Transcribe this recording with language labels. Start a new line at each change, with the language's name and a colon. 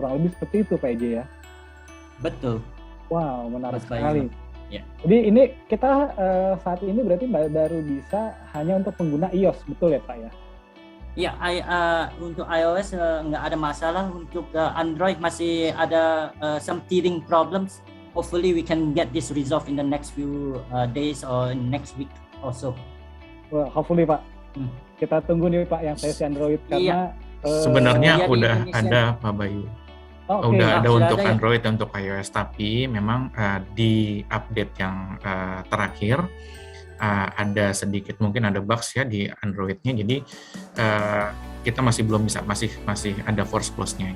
Indonesian: Kurang lebih seperti itu Pak EJ ya? Betul. Wow, menarik sekali. Ya. Jadi ini kita saat ini berarti baru bisa hanya untuk pengguna iOS, betul ya Pak ya? Ya, untuk iOS nggak ada masalah. Untuk Android masih ada
English: some teething problems. Hopefully we can get this resolved in the next few days or next week also. Well, hopefully
Indonesian: Pak. Kita tunggu nih Pak yang versi Android, karena sebenarnya udah ada Pak Bayu. Udah ada untuk ada Android dan untuk iOS, tapi memang di update yang terakhir ada sedikit mungkin ada bugs ya di Android-nya, jadi kita masih belum bisa, masih ada force close-nya.